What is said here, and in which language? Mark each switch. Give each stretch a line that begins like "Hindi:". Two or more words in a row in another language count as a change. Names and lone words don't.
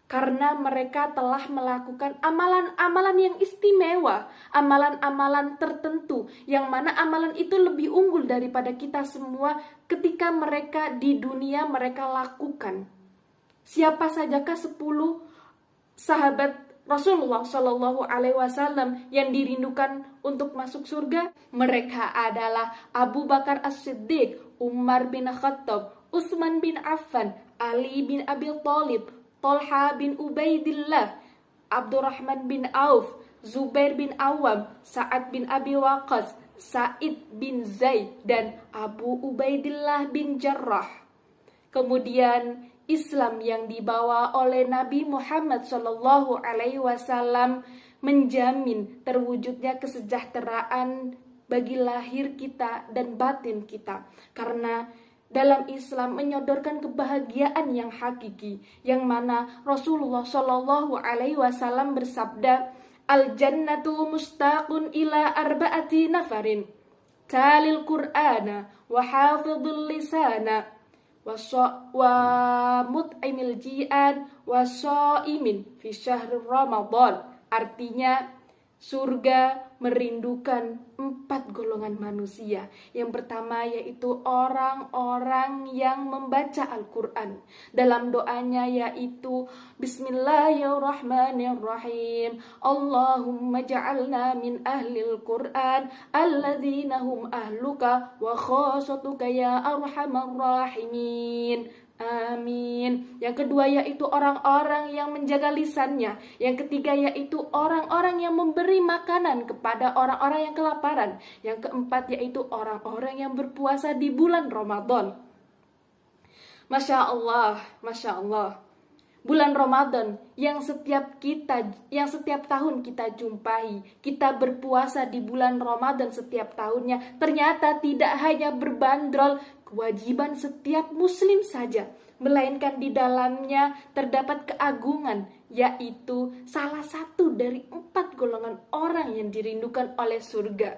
Indonesian: karena mereka telah melakukan amalan-amalan yang istimewa, amalan-amalan tertentu, yang mana amalan itu lebih unggul daripada kita semua ketika mereka di dunia mereka lakukan. Siapa sajakah 10 sahabat Rasulullah
Arabic: صلى الله عليه وسلم
Indonesian: yang dirindukan untuk masuk surga? Mereka adalah Abu Bakar As-Siddiq, Umar bin Khattab, Utsman bin Affan, Ali bin Abi Thalib, Tolha bin Ubaidillah, Abdurrahman bin Auf, Zubair bin Awam, Sa'ad bin Abi Waqqas, Sa'id bin Zaid, dan Abu Ubaidillah bin Jarrah. Kemudian Islam yang dibawa oleh Nabi Muhammad
Arabic: صلى الله عليه وسلم
Indonesian: menjamin terwujudnya kesejahteraan bagi lahir kita dan batin kita, karena dalam Islam menyodorkan kebahagiaan yang hakiki, yang mana Rasulullah
Arabic: صلى الله عليه وسلم
Indonesian: bersabda,
Arabic: الجنة مشتاقة إلى أربعة نفر تالي القرآن وحافظ اللسان ومطعم الجيعان وصائم في شهر رمضان.
Indonesian: Artinya, surga merindukan 4 golongan manusia. Yang pertama yaitu orang-orang yang membaca Al-Quran. Dalam doanya yaitu
Arabic: بسم الله الرحمن الرحيم، اللهم اجعلنا من أهل القرآن الذين هم أهلك وخاصتك يا أرحم الراحمين.
Indonesian: Amin. Yang kedua yaitu orang-orang yang menjaga lisannya. Yang ketiga yaitu orang-orang yang memberi makanan kepada orang-orang yang kelaparan. Yang keempat yaitu orang-orang yang berpuasa di bulan Ramadan.
Arabic: ما شاء الله، ما شاء الله.
Indonesian: Bulan Ramadan yang setiap tahun kita jumpai, kita berpuasa di bulan Ramadan setiap tahunnya, ternyata tidak hanya berbandrol kewajiban setiap muslim saja, melainkan di dalamnya terdapat keagungan, yaitu salah satu dari 4 golongan orang yang dirindukan oleh surga.